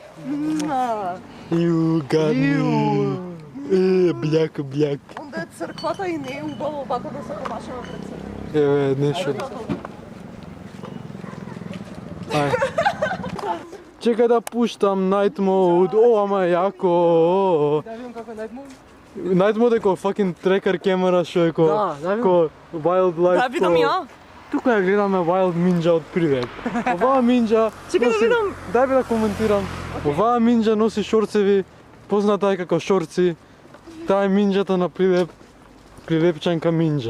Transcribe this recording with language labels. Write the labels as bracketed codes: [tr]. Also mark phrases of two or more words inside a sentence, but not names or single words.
[mk] Гадно. Бляк. Онда е црквата и не е убаво вака да се помашаме пред црквата. Еве нешто. Ај. Чекај да пуштам [en] Night Mode. [mk] О, ама е јако. Да видам како е [en] Night Mode. Night Mode [mk] е ко [en] fucking tracker [mk] камера што е ко Да видам. ко wildlife. Да видам ја. Тука ја гледаме Wild Minja од Привет. Оваа минџа Чекај да видам. Дај би да коментирам. Оваа минџа носи шорцеви, позната е како шорци. Таа е минџата на Прилеп. Прилепчанка минџа.